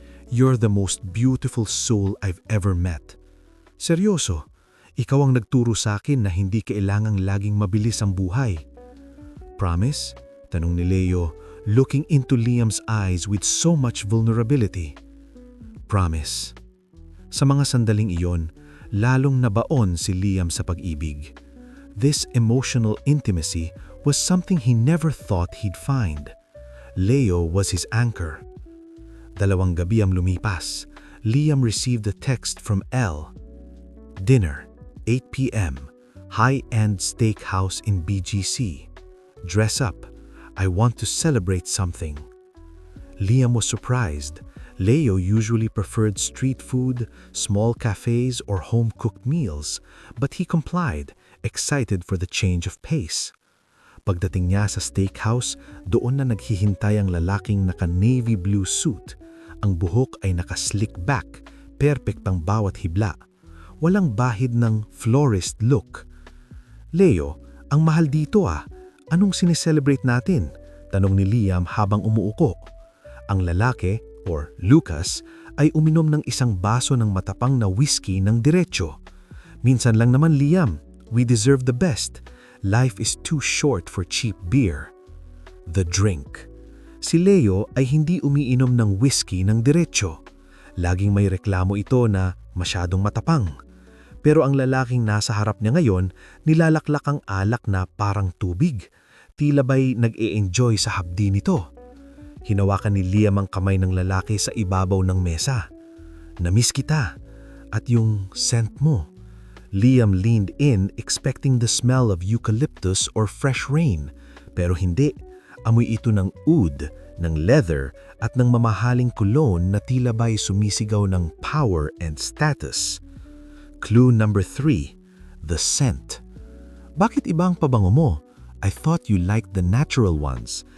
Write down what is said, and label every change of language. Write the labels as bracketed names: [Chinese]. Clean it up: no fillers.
[English] You're the most beautiful soul I've ever met. [Filipino] Seryoso, ikaw ang nagturo sa akin na hindi kailangang laging mabilis ang buhay. [English] Promise? [Filipino] Tanong ni Leo, [English] looking into Liam's eyes with so much vulnerability. Promise. [Filipino] Sa mga sandaling iyon, lalong nabaon si Liam sa pag-ibig. [English] This emotional intimacy was something he never thought he'd find. Leo was his anchor. [Filipino] 2 gabi ang lumipas. [English] Liam received a text from Elle. Dinner, 8 p.m. High-end steakhouse in BGC. Dress up. I want to celebrate something. Liam was surprised. Leo usually preferred street food, small cafes, or home-cooked meals, but he complied, excited for the change of pace. [Filipino] Pagdating niya sa steakhouse, doon na naghihintay ang lalaking naka-navy blue suit. Ang buhok ay naka-slick back, perfect ang bawat hibla. Walang bahid ng florist look. Leo, ang mahal dito ah. Anong sineselebrate natin? Tanong ni Liam habang umuuko. Ang lalaki, or Lucas, ay uminom ng isang baso ng matapang na whiskey ng diretso. Minsan lang naman, [English] Liam. We deserve the best. Life is too short for cheap beer. The drink. [Filipino] Si Leo ay hindi umiinom ng whiskey ng diretso. Laging may reklamo ito na masyadong matapang. Pero ang lalaking nasa harap niya ngayon, nilalaklak ang alak na parang tubig. Tila ba'y nag-e-enjoy sa hapdi nito. Hinawakan ni Liam ang kamay ng lalaki sa ibabaw ng mesa. Namiss kita. At yung scent mo. [English] Liam leaned in expecting the smell of eucalyptus or fresh rain. [Filipino] Pero hindi. Amoy ito ng oud, ng leather, at ng mamahaling cologne na tila ba'y sumisigaw ng [English] power and status. Clue number 3. The scent. [Filipino] Bakit iba ang pabango mo? [English] I thought you liked the natural ones.